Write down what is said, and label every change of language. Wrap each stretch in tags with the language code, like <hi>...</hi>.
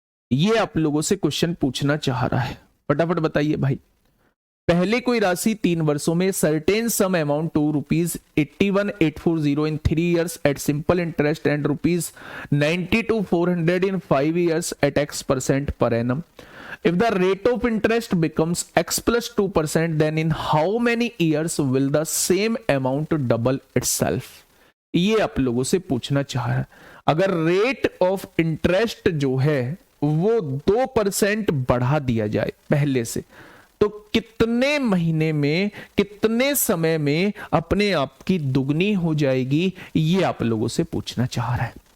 <hi>ये आप लोगों से क्वेश्चन पूछना चाह रहा है, फटाफट बताइए भाई। पहले कोई राशि 3 वर्षों में</hi> <en>Certain sum amount to ₹81,840 in 3 years at simple interest and ₹92,400 in 5 years at X% per annum. If the rate of interest becomes X + 2%, then in how many years will the same amount double itself?</en> <hi>ये आप लोगों से पूछना चाह रहा है। अगर rate of interest जो है वो 2% बढ़ा दिया जाए पहले से, तो कितने महीने में, कितने समय में अपने आप की दुगनी हो जाएगी, ये आप लोगों से पूछना चाह रहा है।</hi>